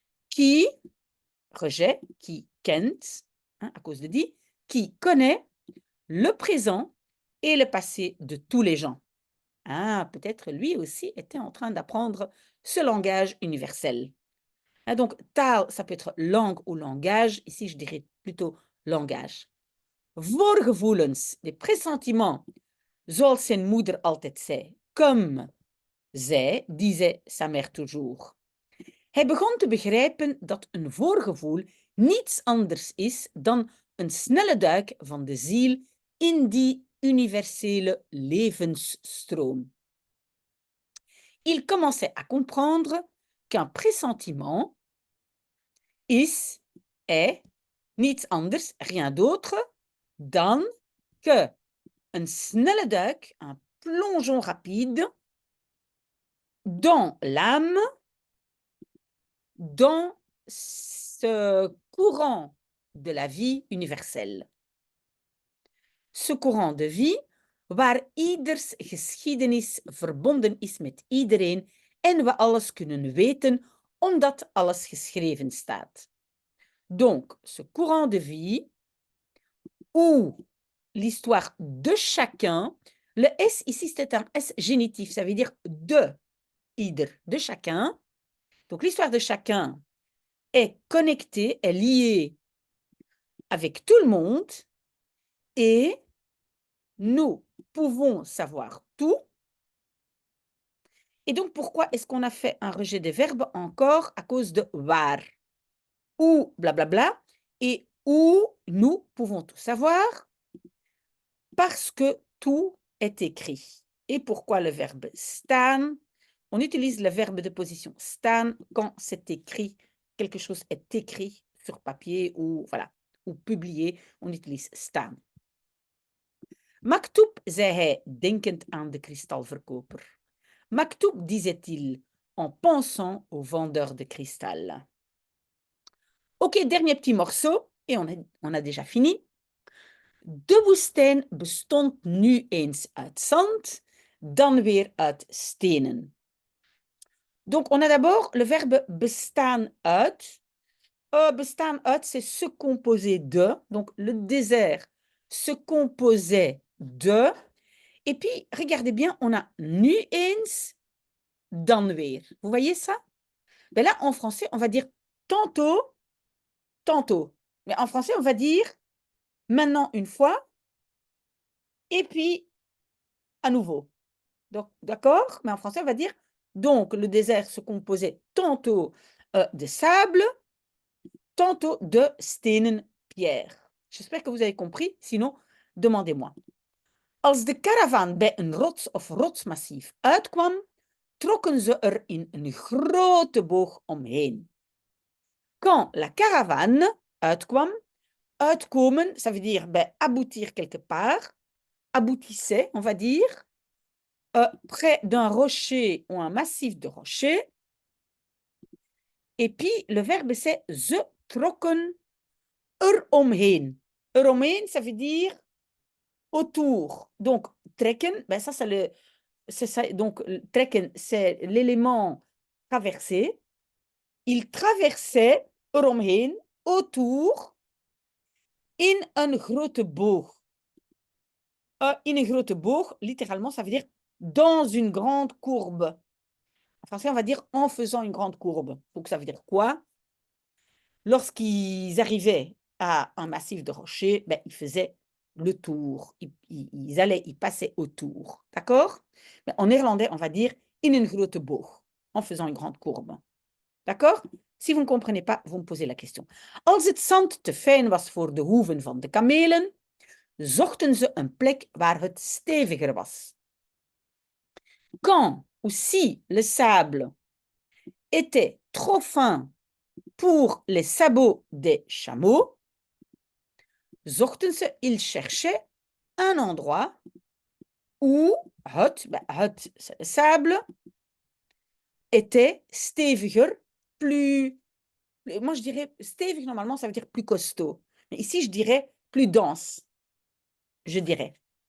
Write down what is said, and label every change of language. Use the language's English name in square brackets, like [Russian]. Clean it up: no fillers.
[French] Qui, rejet, qui kent, hein, à cause de die, qui connaît le présent et le passé de tous les gens. Ah, peut-être lui aussi était en train d'apprendre ce langage universel. Ah, donc, taal, ça peut être langue ou langage. Ici, je dirais plutôt langage. [Dutch] Voorgevoelens, [French] des pressentiments, [Dutch] zoals zijn moeder altijd zei. [French] Comme zij, disait sa mère toujours. [Dutch] Hij begon te begrijpen dat een voorgevoel niets anders is dan een snelle duik van de ziel in die universele levensstroom. [French] Il commençait à comprendre qu'un pressentiment est [Dutch] niets anders, [French] rien d'autre dan que [Dutch] een snelle duik, [French] un plongeon rapide dans l'âme, dans ce courant de la vie universelle. Ce courant de vie [Dutch] waar ieders geschiedenis verbonden is met iedereen en we alles kunnen weten omdat alles geschreven staat. [French] Donc, ce courant de vie où l'histoire de chacun, le S ici c'est un S génitif, ça veut dire de ieder, de chacun. Donc l'histoire de chacun est connectée, est liée avec tout le monde et nous pouvons savoir tout. Et donc, pourquoi est-ce qu'on a fait un rejet des verbes encore? À cause de waar, ou blablabla, et où nous pouvons tout savoir, parce que tout est écrit. Et pourquoi le verbe staan? On utilise le verbe de position staan quand c'est écrit, quelque chose est écrit sur papier ou, voilà, ou publié, on utilise staan. [Dutch] Maktoub, zei hij, denkend aan de kristalverkoper. [French] Maktoub, disait-il, en pensant au vendeur de cristal. Ok, dernier petit morceau, et on a déjà fini. [Dutch] De woestijn bestond nu eens uit zand, dan weer uit stenen. [French] Donc, on a d'abord le verbe bestaan uit. Bestaan uit, c'est se composer de. Donc, le désert se composait de. Et puis, regardez bien, on a [Dutch] nu eens, dan weer. [French] Vous voyez ça? Ben là, en français, on va dire tantôt, tantôt. Mais en français, on va dire maintenant une fois, et puis à nouveau. Donc, d'accord? Mais en français, on va dire donc le désert se composait tantôt de sable, tantôt de stenen pierre. J'espère que vous avez compris. Sinon, demandez-moi. [Dutch] Als de caravan bij een rots of rotsmassief uitkwam, trokken ze er in een grote boog omheen. [French] Quand la caravane uitkwam, uitkomen, ça veut dire ben, aboutir quelque part, aboutissait, on va dire, près d'un rocher ou un massif de rochers. Et puis, le verbe, c'est [Dutch] ze trokken eromheen. [French] Eromheen, ça veut dire autour. Donc, trekken, ben ça, c'est ça. Donc, trekken, c'est l'élément traversé. Il traversait eromheen, autour, [Dutch] in een grote boog. [French] In een grote boog, littéralement, ça veut dire dans une grande courbe. En français, on va dire en faisant une grande courbe. Donc, ça veut dire quoi? Lorsqu'ils arrivaient à un massif de rochers, ben, ils faisaient le tour. Ils passaient autour. D'accord? En néerlandais, on va dire [Dutch] in een grote boog, [French] en faisant une grande courbe. D'accord? Si vous ne comprenez pas, vous me posez la question. [Dutch] Als het zand te fijn was voor de hoeven van de kamelen, zochten ze een plek waar het steviger was. [French] Quand ou si le sable était trop fin pour les sabots des chameaux, [Dutch] zochten ze, [French] ils cherchaient un endroit où het sable était steviger, moi je dirais stevig normalement ça veut dire plus costaud, mais ici je dirais plus dense, je dirais.